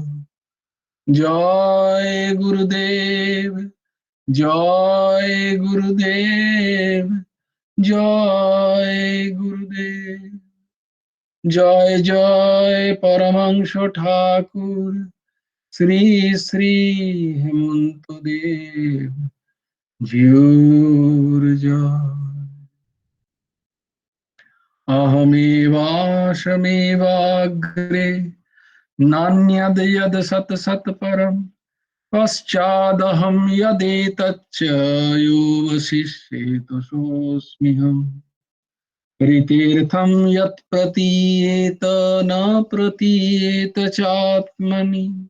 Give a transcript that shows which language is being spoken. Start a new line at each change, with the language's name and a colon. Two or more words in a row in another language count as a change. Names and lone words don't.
Bangla: জয় গুরুদেব জয় গুরুদেব জয় গুরুদেব জয় জয় পরমাংশ ঠাকুর শ্রী শ্রী হেমন্ত দেব জিউর জয়
Sanskrit: अहमेवाशमेवाग्रे नान्यद् यद् सत् सत् परम् पश्चादहं यदेतच्च यो वशिष्येतु सोऽस्म्यहम् ऋतीर्थं यत् प्रतीयेत न प्रतीयेत चात्मनि